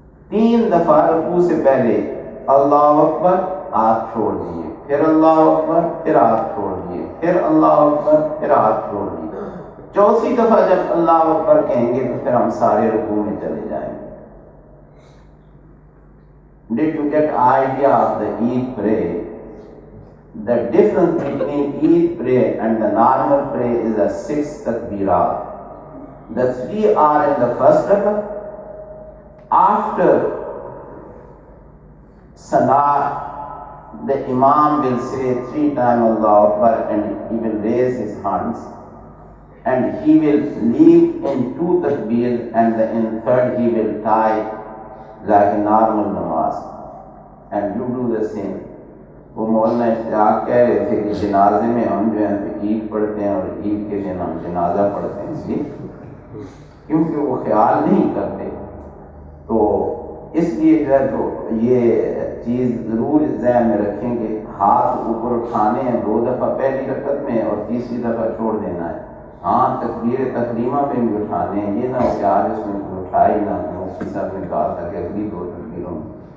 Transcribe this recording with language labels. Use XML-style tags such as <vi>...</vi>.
<ur>3 دفعہ رکوع سے پہلے اللہ اکبر، ہاتھ چھوڑ دیے، پھر اللہ اکبر، پھر ہاتھ چھوڑ دیے، پھر اللہ اکبر، پھر ہاتھ چھوڑ دیے۔ چوتھی دفعہ جب اللہ اکبر کہیں گے تو پھر ہم سارے رکوع میں چلے جائیں گے۔</ur> <en>Did you get idea of the Eid prayer? The difference between Eid prayer and the normal prayer is the 6 takbirat. The 3 are in the first rak'ah. After Salah, the Imam will say 3 times Allahu Akbar and he will raise his hands and he will leave in 2 takbir and in third he will tie like a normal namaz and you do the same.</en> <ur>وہ مولانا اشتیاق کہہ رہے تھے کہ جنازے میں ہم جو ہیں تو عید پڑھتے ہیں اور عید کے دن ہم جنازہ پڑھتے ہیں، اس لیے کیونکہ وہ خیال نہیں کرتے، تو اس لیے جو ہے تو یہ چیز ضرور ذہن میں رکھیں کہ ہاتھ اوپر اٹھانے ہیں 2 دفعہ پہلی رکعت میں اور تیسری دفعہ چھوڑ دینا ہے۔ ہاں تکبیر تسلیمہ پہ بھی اٹھانے ہیں، یہ نہ ہو کہ آج اس میں اٹھائی نہ، مفتی صاحب نے کہا تھا کہ اگلی 2 تکبیروں میں</ur>